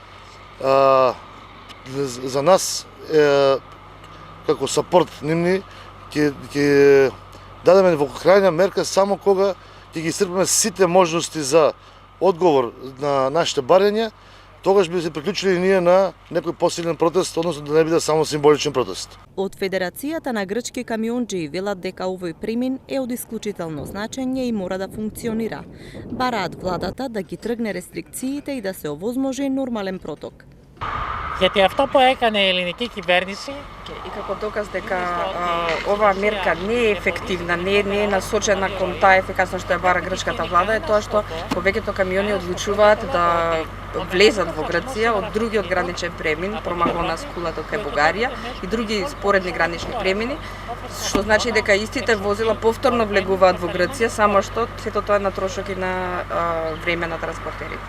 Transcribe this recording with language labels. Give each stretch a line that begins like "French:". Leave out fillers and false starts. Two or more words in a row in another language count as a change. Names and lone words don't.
Macedonian: За нас како сапорт нивни ќе дадеме во крајна мерка само кога ќе ги исцрпиме сите можности за одговор на нашите барања, тогаш би се приклучили ние на некој посилен протест, односно да не биде само символичен протест. Од Федерацијата на грчки камионџии велат дека овој премин е од исклучително значење и мора да функционира. Бараат владата да ги тргне рестрикциите и да се овозможи нормален проток.
Greek: Γιατί αυτό που έκανε η ελληνική κυβέρνηση
Macedonian: и како доказ дека оваа мерка не е ефективна, не е насочена кон таа ефикасност што ја бара грчката влада, е тоа што повеќето камиони одлучуваат да влезат во Грција од другиот граничен премин, Промахонас Кулато кај Бугарија и други споредни гранични премини, што значи дека истите возила повторно влегуваат во Грција, само што сето тоа е на трошок и на време на транспортерите.